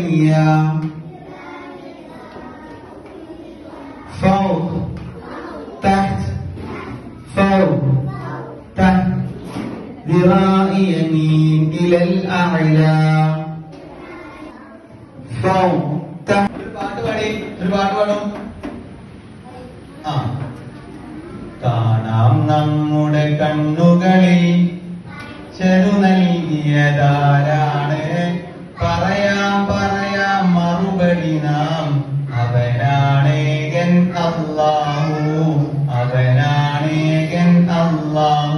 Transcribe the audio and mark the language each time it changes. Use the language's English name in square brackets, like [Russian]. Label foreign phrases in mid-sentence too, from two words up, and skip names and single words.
[Arabic] ثانية فوق تحت فوق تحت ذراع يمين إلى الأعلى فوق تحت. [Malayalam] ഒരു പാട്ട് പാടും. കാണാം നമ്മുടെ കണ്ണുകളിൽ ചെറു നൽകിയതാരാണ്, പറയാം മറുപടി നാം, അവനാണേകൻ അല്ലാഹു, അവനാണേകൻ അല്ലാഹു.